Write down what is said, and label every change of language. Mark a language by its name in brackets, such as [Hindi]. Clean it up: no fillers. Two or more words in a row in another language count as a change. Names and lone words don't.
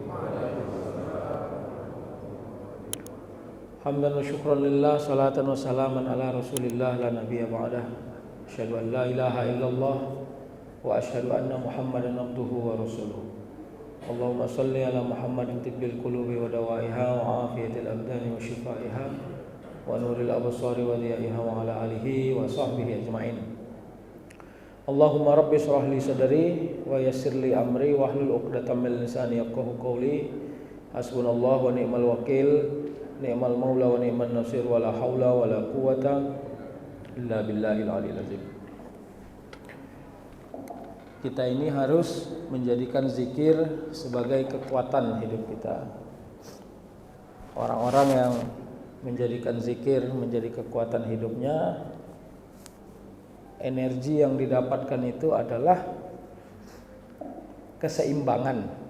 [Arabic] حمدا وشكرا لله، صلاة وسلاما على رسول الله لا نبي بعده. أشهد أن لا إله إلا الله وأشهد أن محمدا عبده ورسوله. اللهم صل على محمد طب القلوب ودوائها وعافية الأبدان وشفائها ونور الأبصار وضيائها وعلى آله وصحبه أجمعين. اللهم رب اشرح لي صدري ويسر لي أمري واحلل عقدة من لساني يفقهوا قولي. حسبنا الله ونعم الوكيل، نعم المولى ونعم النصير، ولا حول ولا قوة إلا بالله العلي العظيم. [Indonesian] Kita ini harus menjadikan zikir sebagai kekuatan hidup kita. Orang-orang yang menjadikan zikir menjadi kekuatan hidupnya, energi yang didapatkan itu adalah keseimbangan.